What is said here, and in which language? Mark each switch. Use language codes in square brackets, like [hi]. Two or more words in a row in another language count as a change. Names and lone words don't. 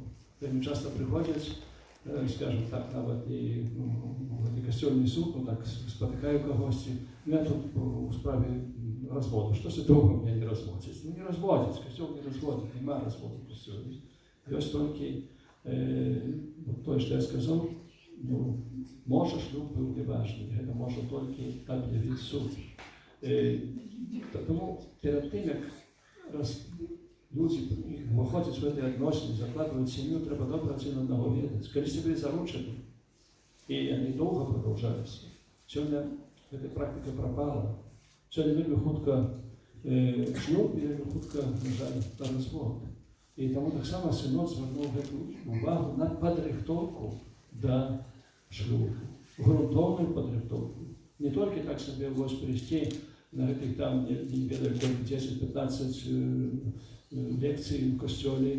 [be] Вельмі часта прыходзяць, [ru] скажем так, [be] нават і касцёльны суд, ну так спатыкаю кагосьці, я тут у справе разводу. Што ж дома меня не разводзіць? Ну не разводзіць, касцёл не разводзіць, няма разводу у касцёле. Ёсць толькі тое, што я сказаў, ну, можа шлюб быў неважны, гэта можа толькі аб'явіць суд. [uk] Тому перед тим, як люди [ru] выходять в эти отношения, закладывают семью, [uk] треба добре один одного ведать. Коли себе заручены, [ru] и они долго продолжаются, сегодня эта практика пропала. [be] Сегодня вельми хутко шлюб і вельми хутко, на жаль, на розвод. [uk] І тому так само Синод звернув увагу на підрихтовку до шлюбу, грунтовну підрихтовку. Не тільки так собі ось прийти [ru] на этих там, [uk] не ведаю, 10-15 лекцій в костьолі.